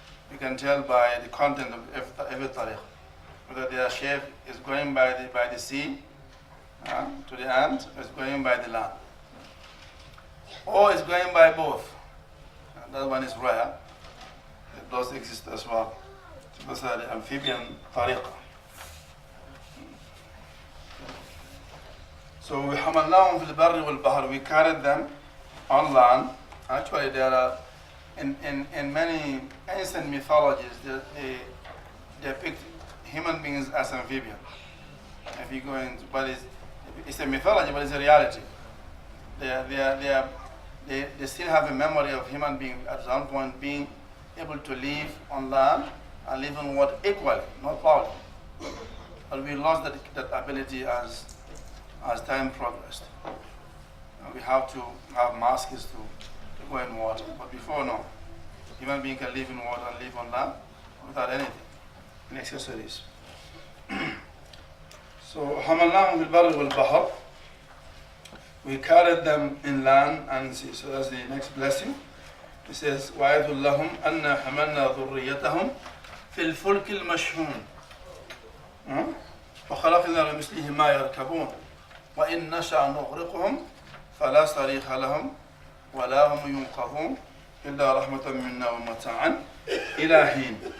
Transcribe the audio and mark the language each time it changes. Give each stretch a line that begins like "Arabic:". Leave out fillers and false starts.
English: You can tell by the content of every tariq whether their sheikh is going by the sea to the end, or is going by the land, or is going by both. That one is rare. It does exist as well. So those are the amphibian tariqa. So we
Arabic: حملناهم في البر والبحر.
English: We carried them on land. Actually, there are in many ancient mythologies they depict human beings as amphibians. If you go into, but it's a mythology, but it's a reality. They still have a memory of human beings at some point being able to live on land and live on water equally, not proudly. But we lost that ability as time progressed. We have to have masks to go in water. But before, no. Human being can live in water and live on land without anything, any accessories.
Arabic: So, حملناهم في البر والبحر.
English: We carried them in land and sea. So that's the next blessing. It says,
Arabic: وَعِذُ لَّهُمْ أَنَّا حَمَلْنَا ذُرِّيَّتَهُمْ فِي الْفُلْكِ الْمَشْحُونِ وَخَلَقْنَا لَمِثْلِهِ مَا يَرْكَبُونَ وَإِن نَّشَأْ نُغْرِقْهُمْ فَلَا صَرِيخَ لَهُمْ وَلَا هُمْ يُنقَذُونَ إِلَّا رَحْمَةً مِنَّا وَمَتَاعًا إِلَى حِينٍ.